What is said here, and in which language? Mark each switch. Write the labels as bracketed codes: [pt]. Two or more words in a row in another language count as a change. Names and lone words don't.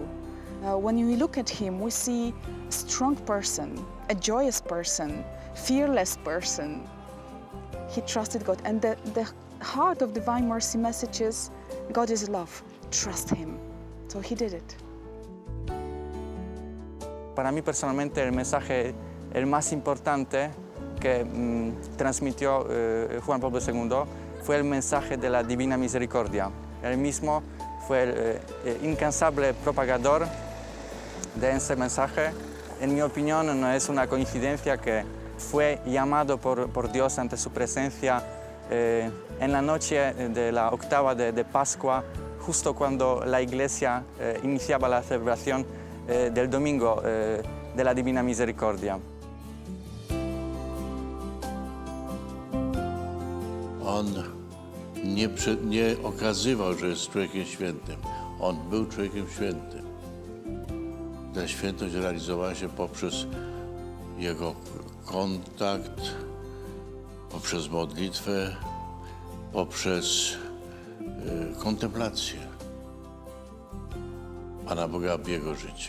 [en] When we look at him, we see a strong person, a joyous person, fearless person. He trusted God. And the heart of Divine Mercy message is, God is love, trust him. So he did it. [es] Para mí personalmente el mensaje el más importante que transmitió Juan Pablo II fue el mensaje de la Divina Misericordia. Él mismo fue el incansable propagador de ese mensaje. En mi opinión, no es una coincidencia que fue llamado por Dios ante su presencia en la noche de la octava de Pascua, justo cuando la Iglesia iniciaba la celebración del domingo de la Divina Misericordia. [pl] On nie okazywał, że jest człowiekiem świętym. On był człowiekiem świętym. Ta świętość realizowała się poprzez jego kontakt, poprzez modlitwę, poprzez kontemplację Pana Boga w jego życiu.